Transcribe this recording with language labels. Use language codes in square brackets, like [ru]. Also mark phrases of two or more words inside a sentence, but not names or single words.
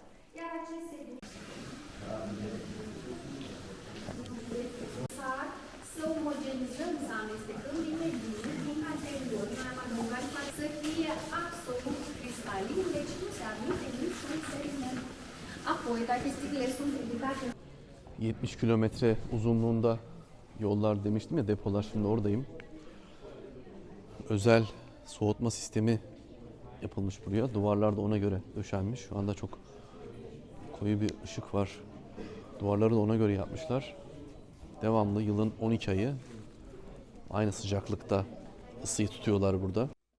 [ro] Iar aceste să omogenizăm, să amestecăm bine din anterior, mai am adăugat să fie absolut cristalin, deci nu se admite niciun sediment. Apoi, dacă sticlele sunt ridicate [tr] 70 kilometre uzunluğunda yollar demiştim ya, depolar, şimdi oradayım. Özel soğutma sistemi yapılmış buraya. Duvarlar da ona göre döşenmiş. Şu anda çok koyu bir ışık var. Duvarları da ona göre yapmışlar. Devamlı yılın 12 ayı aynı sıcaklıkta ısıyı tutuyorlar burada.